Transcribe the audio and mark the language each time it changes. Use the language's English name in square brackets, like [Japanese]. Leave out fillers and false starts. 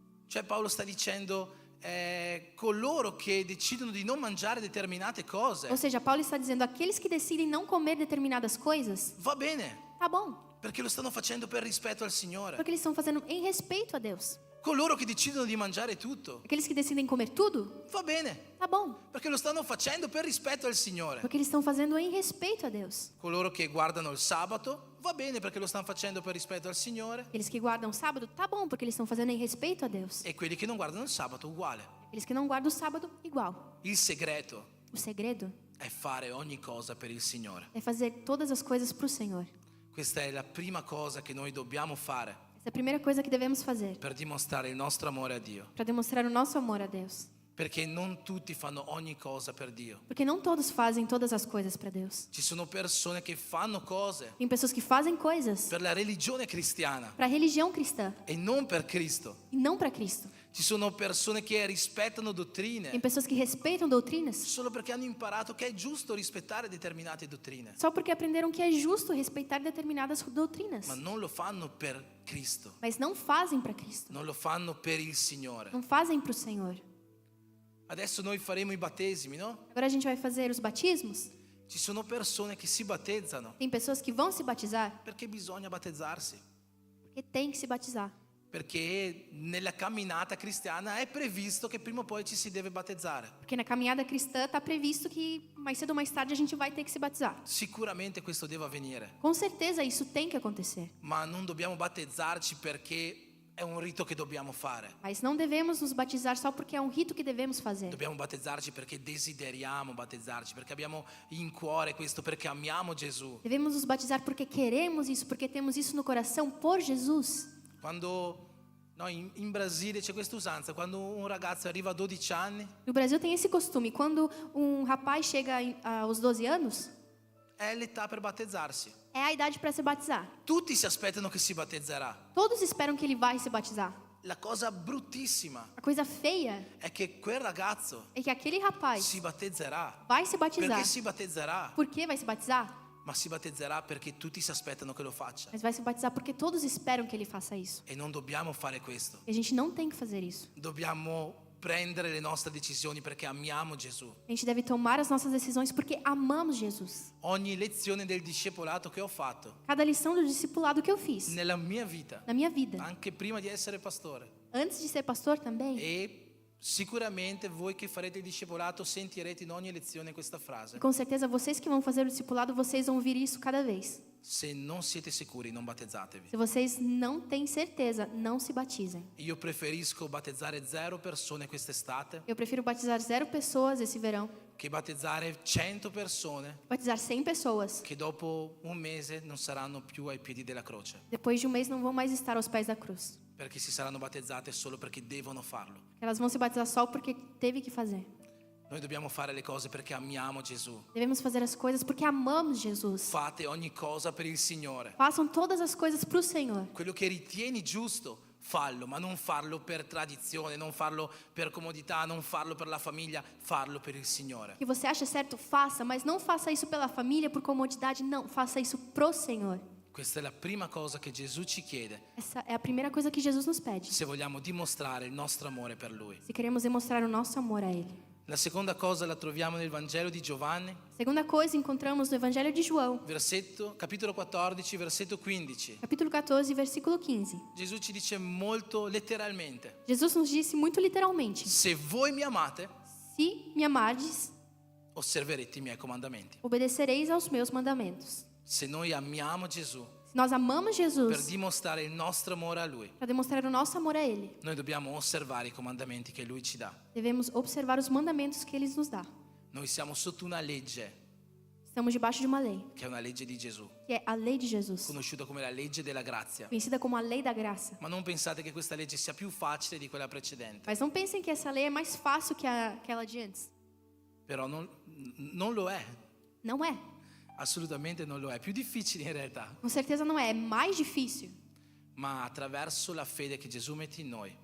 [Italian] Cioè Paolo sta dicendo coloro che decidono di non mangiare determinate cose, [Portuguese] Ou seja, Paulo está dizendo, aqueles que decidem não comer determinadas coisas, [Italian] va bene, [Portuguese] tá bom, [Italian] perché lo stanno facendo per rispetto al Signore. [Portuguese] porque eles estão fazendo em respeito a Deus. [Italian] Coloro che decidono di mangiare tutto, [Portuguese] Aqueles que decidem comer tudo, [Italian] va bene, [Portuguese] tá bom, [Italian] perché lo stanno facendo per rispetto al Signore. [Portuguese] porque eles estão fazendo em respeito a Deus. [Italian] Coloro che guardano il sabato, va bene perché lo stanno facendo per rispetto al Signore. [Portuguese] Aqueles que guardam o sábado, tá bom, porque eles estão fazendo em respeito a Deus. [Italian] E quelli che non guardano il sabato, uguale. [Portuguese] Aqueles que não guardam o sábado, igual. [Italian] Il segreto [Portuguese] O segredo [Italian] è fare ogni cosa per il Signore. [Portuguese] é fazer todas as coisas para o Senhor. [Italian] Questa è la prima cosa che noi dobbiamo fare [Portuguese] Essa é a primeira coisa que devemos fazer [Italian] per dimostrare il nostro amore a Dio. [Portuguese] para demonstrar o nosso amor a Deus. [Italian] Perché non tutti fanno ogni cosa per Dio. [Portuguese] Porque não todos fazem todas as coisas para Deus. [Italian] Ci sono persone che fanno cose [Portuguese] Tem pessoas que fazem coisas [Italian] per la religione cristiana [Portuguese] para a religião cristã [Italian] e non per Cristo. [Portuguese] e não para Cristo. [Italian] Ci sono persone che rispettano [Portuguese] Tem [Italian] dottrine [Portuguese] pessoas que respeitam doutrinas [Italian] solo perché hanno imparato che è giusto rispettare determinate dottrine, [Portuguese] só porque aprenderam que é justo respeitar determinadas doutrinas, [Italian] ma non lo fanno per Cristo, [Portuguese] mas não fazem para Cristo. [Italian] non lo fanno per il Signore. [Portuguese] Não fazem para o Senhor. [Italian] Adesso noi faremo i battesimi, no? [Portuguese] Agora a gente vai fazer os batismos. [Italian] Ci sono persone che si battezzano [Portuguese] Tem pessoas que vão se batizar [Italian] perché bisogna battezzarsi, [Portuguese] porque tem que se batizar. [Italian] perché nella camminata cristiana è previsto che prima o poi ci si deve battezzare. [Portuguese] Porque na caminhada cristã está previsto que mais cedo ou mais tarde a gente vai ter que se batizar. [Italian] Sicuramente questo deve avvenire, [Portuguese] Com certeza isso tem que acontecer. [Italian] ma non dobbiamo battezzarci perché è un rito che dobbiamo fare. [Portuguese] Mas não devemos nos batizar só porque é um rito que devemos fazer. [Italian] Dobbiamo battezzarci perché desideriamo battezzarci, perché abbiamo in cuore questo, perché amiamo Gesù. [Portuguese] Devemos nos batizar porque queremos isso, porque temos isso no coração por Jesus. [Italian] Quando in Brasile c'è questa usanza, quando un ragazzo arriva a 12 anni, [Portuguese] No Brasil tem esse costume, quando um rapaz chega aos 12 anos, [Italian] è l'età per battezzarsi. [Portuguese] é a idade para se batizar. [Italian] Tutti si aspettano che si battezzerà. [Portuguese] Todos esperam que ele vai se batizar. [Italian] La cosa bruttissima [Portuguese] A coisa feia [Italian] è che quel ragazzo [Portuguese] é que aquele rapaz [Italian] si battezzerà. [Portuguese] vai se batizar. [Italian] Perché si battezzerà? [Portuguese] Por que vai se batizar? [Italian] Ma si battezzerà perché tutti si aspettano che lo faccia. [Portuguese] Mas vai se batizar porque todos esperam que ele faça isso. [Italian] E non dobbiamo fare questo. [Portuguese] E a gente não tem que fazer isso. [Italian] Dobbiamo prendere le nostre decisioni perché amiamo Gesù. [Portuguese] A gente deve tomar as nossas decisões porque amamos Jesus. [Italian] Ogni lezione del discepolato che ho fatto [Portuguese] Cada lição do discipulado que eu fiz [Italian] nella mia vita, [Portuguese] na minha vida, [Italian] anche prima di essere pastore, [Portuguese] antes de ser pastor também, [Italian] e sicuramente voi che farete il discepolato sentirete in ogni lezione questa frase: [Portuguese] e com certeza vocês que vão fazer o discipulado, vocês vão ouvir isso cada vez. [Italian] se non siete sicuri non battezzatevi. [Portuguese] Se vocês não têm certeza, não se batizem. [Italian] Io preferisco battezzare 0 persone quest'estate [Portuguese] Eu prefiro batizar 0 pessoas esse verão [Italian] che battezzare 100 persone [Portuguese] batizar 100 pessoas. [Italian] che dopo un mese non saranno più ai piedi della croce, [Portuguese] Depois de um mês não vão mais estar aos pés da cruz. [Italian] perché si saranno battezzate solo perché devono farlo. [Portuguese] Elas vão se batizar só porque teve que fazer. [Italian] Noi dobbiamo fare le cose perché amiamo Gesù. [Portuguese] Devemos fazer as coisas porque amamos Jesus. [Italian] Fate ogni cosa per il Signore. [Portuguese] Façam todas as coisas para o Senhor. [Italian] Quello che ritieni giusto, fallo, ma non farlo per tradizione, non farlo per comodità, non farlo per la famiglia, farlo per il Signore. [Portuguese] O que você acha certo, faça, mas não faça isso pela família, por comodidade, não. Faça isso pro Senhor. [Italian] Questa è la prima cosa che Gesù ci chiede [Portuguese] Essa é a primeira coisa que Jesus nos pede. [Italian] se vogliamo dimostrare il nostro amore per Lui. [Portuguese] Se queremos demonstrar o nosso amor a Ele. [Italian] La seconda cosa la troviamo nel Vangelo di Giovanni, [Portuguese] Segunda coisa, encontramos no Evangelho de João, [Italian] capitolo 14, versetto 15. [Portuguese] capítulo 14, versículo 15. [Italian] Gesù ci dice molto letteralmente: [Portuguese] Jesus nos disse muito literalmente: [Italian] se voi mi amate, [Portuguese] se me amardes, [Italian] osserverete i miei comandamenti. [Portuguese] obedecereis aos meus mandamentos. [Italian] Se noi amiamo Gesù [Portuguese] Se nós amamos [Italian] per [Portuguese] Jesus, [Italian] dimostrare il nostro amore a Lui, [Portuguese] para demonstrar o nosso amor a Ele, [Italian] noi dobbiamo osservare i comandamenti che Lui ci dà. [Portuguese] devemos observar os mandamentos que Ele nos dá. [Italian] Noi siamo sotto una legge, [Portuguese] Estamos debaixo de uma lei, [Italian] che è una legge di Gesù, [Portuguese] que é a lei de Jesus, [Italian] conosciuta come la legge della grazia. [Portuguese] conhecida como a lei da graça. [Italian] Ma non pensate che questa legge sia più facile di quella precedente. [Portuguese] Mas não pensem que essa lei é mais fácil que aquela de antes. [Italian] Però non lo è, [Portuguese] Não é. [Italian] assolutamente non lo è. È più difficile in realtà, [Portuguese] Com certeza não é. É mais difícil. [Italian] ma attraverso la fede che Gesù mette in noi,